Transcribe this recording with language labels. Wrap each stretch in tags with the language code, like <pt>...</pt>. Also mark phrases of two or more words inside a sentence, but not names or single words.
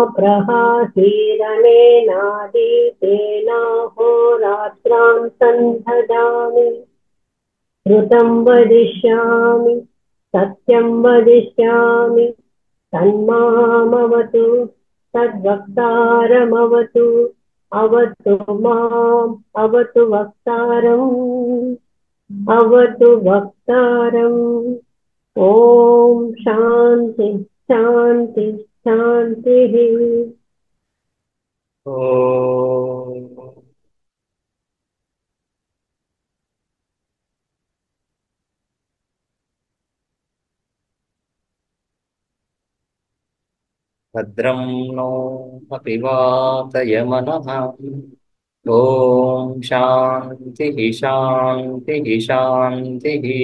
<sa>प्रहासीरनेनादीतेनाहोरात्रां सन्धदामि श्रुतं वदिष्यामि सत्यं वदिष्यामि तन्मामवतु तद्वक्तारमवतु अवतु माम् अवतु वक्तारम् ओम शांति शांति शांतिः ఓం భద్రం నో అపివాతయమనః ఓం శాంతి శాంతి శాంతి.</sa>